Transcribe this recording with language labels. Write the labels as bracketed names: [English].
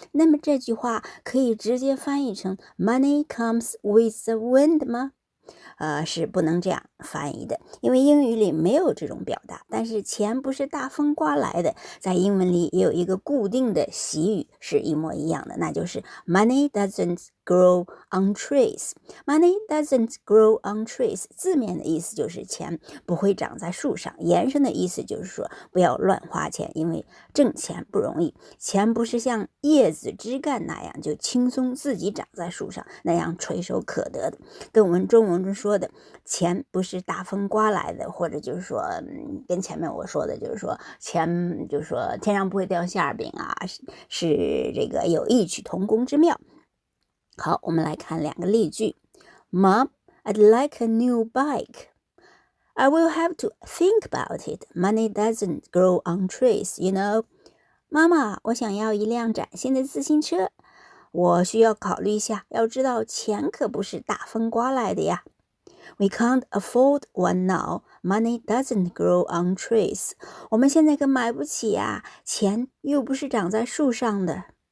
[Chinese] 那么这句话可以直接翻译成 [English] "Money comes with the wind" [Chinese] 吗？是不能这样翻译的，因为英语里没有这种表达。但是钱不是大风刮来的，在英文里也有一个固定的习语是一模一样的，那就是 [English] Money doesn't grow on trees. Money doesn't grow on trees. [Chinese] 字面的意思就是钱不会长在树上，延伸的意思就是说不要乱花钱，因为挣钱不容易。钱不是像叶子枝干那样就轻松自己长在树上，那样垂手可得的。跟我们中文中说的钱不是大风刮来的，或者就是说跟前面我说的就是说钱就是说天上不会掉馅饼啊，是这个有异曲同工之妙。好，我们来看两个例句。 [English] Mom, I'd like a new bike. I will have to think about it. Money doesn't grow on trees, you know. [Chinese] 妈妈，我想要一辆崭新的自行车。我需要考虑一下，要知道钱可不是大风刮来的呀。 [English] We can't afford one now. Money doesn't grow on trees. [Chinese] 我们现在可买不起呀，钱又不是长在树上的。